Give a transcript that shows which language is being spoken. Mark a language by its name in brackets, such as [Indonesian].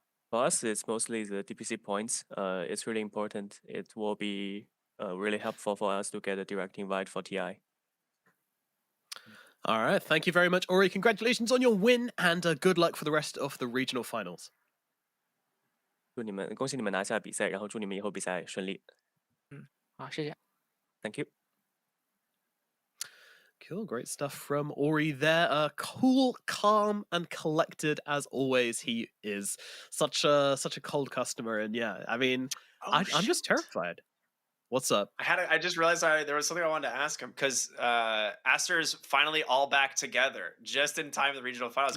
[English] For us, it's mostly the DPC points. It's really important. It will be really helpful for us to get a direct invite for TI. All right, thank you very much, Ori. Congratulations on your win, and good luck for the rest of the regional finals. [Chinese] 恭喜你们拿下比赛，然后祝你们以后比赛顺利。好，谢谢。 [English] Thank you. Cool, great stuff from Ori there. Cool, calm, and collected as always. He is such a cold customer, and yeah, I mean, I'm just terrified. What's up? I just realized there was something I wanted to ask him because Aster's finally all back together just in time for the regional finals.